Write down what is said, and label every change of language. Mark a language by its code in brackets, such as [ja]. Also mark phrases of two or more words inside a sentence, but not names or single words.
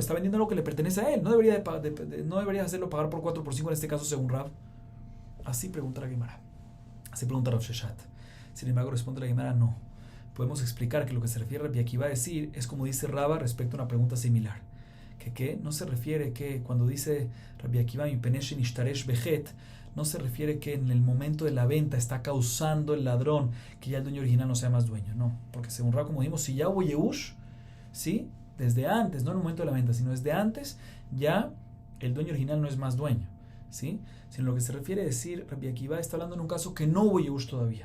[es] Está vendiendo algo que le pertenece a él. No deberías hacerlo pagar por 4 por 5 en este caso según Rab. Así pregunta la Gemara. Así pregunta Rav Sheshat. Sin embargo, responde la Gemara, no. Podemos explicar que lo que se refiere a Rabbi Akiva a decir es como dice Raba respecto a una pregunta similar. Que no se refiere que cuando dice Rabbi Akiva [he] מפני שנשתרש בחטא, [es] no se refiere que en el momento de la venta está causando el ladrón que ya el dueño original no sea más dueño. No, porque según Raba, como dijimos, si ya hubo Yehush, ¿sí? Desde antes, no en el momento de la venta, sino desde antes, ya el dueño original no es más dueño, ¿sí? Sino lo que se refiere a decir, Rabbi Akiva está hablando en un caso que no hubo Yehush todavía.